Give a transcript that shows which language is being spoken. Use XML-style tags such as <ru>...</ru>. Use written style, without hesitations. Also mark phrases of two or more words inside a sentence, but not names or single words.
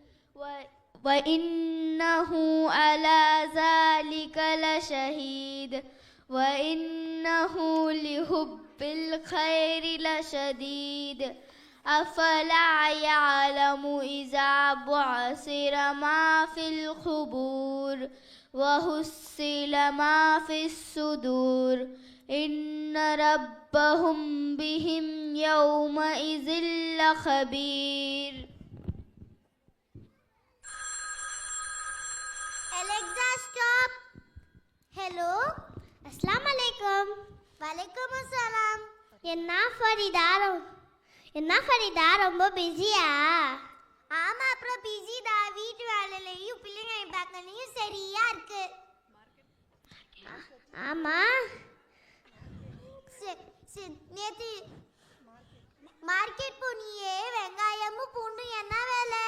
<ar>وإنه على ذلك لشهيد وإنه لحب الخير لشديد أفلا يعلم إذا بعثر ما في القبور وحصل ما في الصدور إن ربهم بهم يومئذ لخبير.</ar> <en>Alexa, stop. Hello.</en> <ar>السلام عليكم. وعليكم السلام.</ar> <ta>என்ன ஃபரிதா ரொம்ப பிஸியா? ஆமா, அப்புறம் பிஸி தான். வீட்டு வேலையிலையும் பிள்ளைங்களை பார்க்கலையும் சரியா இருக்கு. ஆமா, நேத்து மார்க்கெட் போனியே, வெங்காயமும் பூண்டும் என்ன வேலை?</ta>